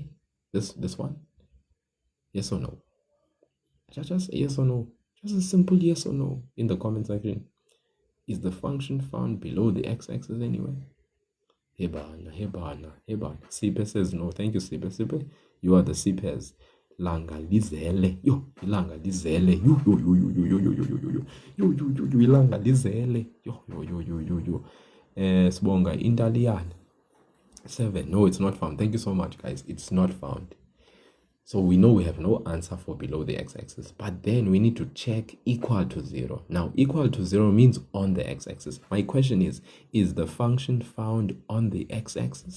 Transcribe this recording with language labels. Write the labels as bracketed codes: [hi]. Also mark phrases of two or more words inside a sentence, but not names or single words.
[en] This one? Yes or no? Just yes or no. Just a simple yes or no in the comment section. Is the function found below the x-axis anyway? Hebana. Sipe says no. Thank you, Sipe. Sipe, you are the Sipes. [zu] Langa lizele. Yo, ilanga lizele. Yo, ilanga lizele. Yo. Sibonga Italian. [en] 7. No, it's not found. Thank you so much, guys. It's not found. So we know we have no answer for below the x-axis, but then we need to check equal to 0. Now, equal to 0 means on the x-axis. My question is the function found on the x-axis?